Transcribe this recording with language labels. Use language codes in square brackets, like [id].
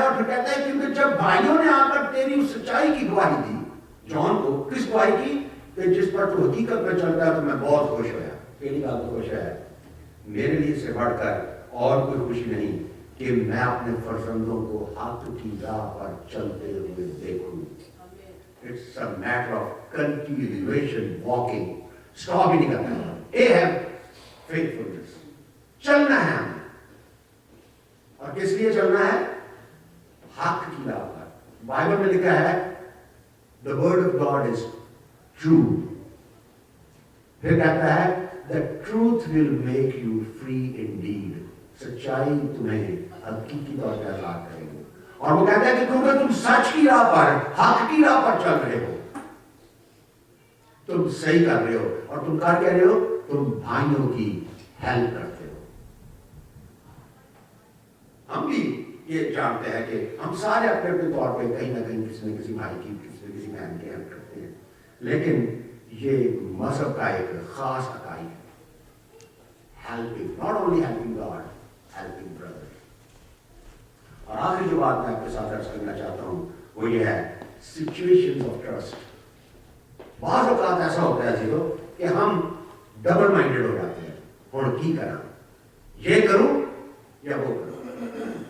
[ur] اور پھر کہتا ہے کیونکہ جب بھائیوں نے آ کر تیری اس سچائی کی گواہی دی, جان کو کس گواہی کی کہ جس پر تو حقیقت میں چلتا ہے, تو میں بہت خوش ہوا. پہلی بات تو خوش ہے, میرے لیے سے بڑھ کر اور کوئی خوشی نہیں کہ میں اپنے فرزندوں کو حق کی راہ پر چلتے ہوئے دیکھوں. [en] It's a matter of continuation, walking. [ur] Stop ہی نہیں کرنا ہے. یہ ہے faithfulness. چلنا ہے ہمیں. اور کس لیے چلنا ہے؟ حق کی راہ پر. بائبل میں لکھا ہے [en] the word of God is true. [ur] پھر کہتا ہے [en] the truth will make you free indeed. [ur] سچائی تمہیں حقیقی طور پر آزاد کرے گی. اور وہ کہتا ہے کہ کیونکہ تم سچ کی راہ پر, حق کی راہ پر چل رہے ہو, تم صحیح کر رہے ہو. اور تم کر کہہ رہے ہو, تم بھائیوں کی ہیلپ کرتے ہو. ہم بھی یہ جانتے ہیں کہ ہم سارے اپنے اپنے طور پہ کہیں نہ کہیں کسی نہ کسی بھائی کی, کسی نہ کسی بہن کی ہیلپ کرتے ہیں. لیکن یہ مذہب کا ایک خاص عقائد ہے. [en] Helping, not only helping God, helping brother. [ur] اور آخری جو بات میں آپ کے ساتھ عرض کرنا چاہتا ہوں وہ یہ ہے [en] situations of trust. [ur] بعض اوقات ایسا ہوتا ہے جیسے کہ ہم ڈبل مائنڈیڈ ہو جاتے ہیں. اور کی کرنا, یہ کروں یا وہ کروں.